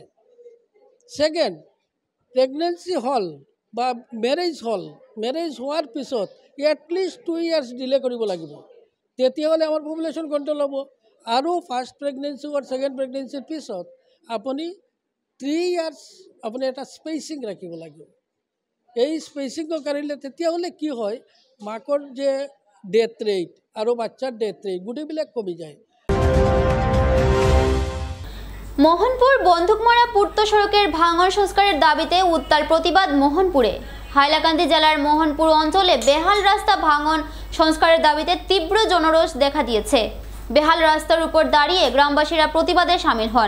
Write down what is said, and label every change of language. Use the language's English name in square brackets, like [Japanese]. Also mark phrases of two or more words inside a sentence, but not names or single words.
[Assamese] সেকেন্ড, প্ৰেগনেন্সি হ'ল বা মেৰেজ হোৱাৰ পিছত [English] at least 2 years delay [Assamese] কৰিব লাগিব, তেতিয়াহ'লে আমাৰ [English] population control [Assamese] হ'ব। আৰু [English] first pregnancy [Assamese] আৰু [English] second pregnancy's [Assamese] পিছত আপুনি 3 ইয়াৰ্ছ আপুনি এটা স্পেচিং ৰাখিব লাগিব। এই স্পেচিংটো কৰিলে তেতিয়াহ'লে কি হয়, মাকৰ যে [English] death rate [Assamese] আৰু বাচ্চাৰ [English] death rate [Assamese] গোটেইবিলাক কমি যায়। [Bangla] মোহনপুর বন্দুকমারা পূর্ত সড়কের ভাঙন সংস্কারের দাবিতে উত্তাল প্রতিবাদ মোহনপুরে। হাইলাকান্দি জেলার মোহনপুর অঞ্চলে বেহাল রাস্তা ভাঙন সংস্কারের দাবিতে তীব্র জনরোষ দেখা দিয়েছে। বেহাল রাস্তার উপর দাঁড়িয়ে গ্রামবাসীরা প্রতিবাদে সামিল হন।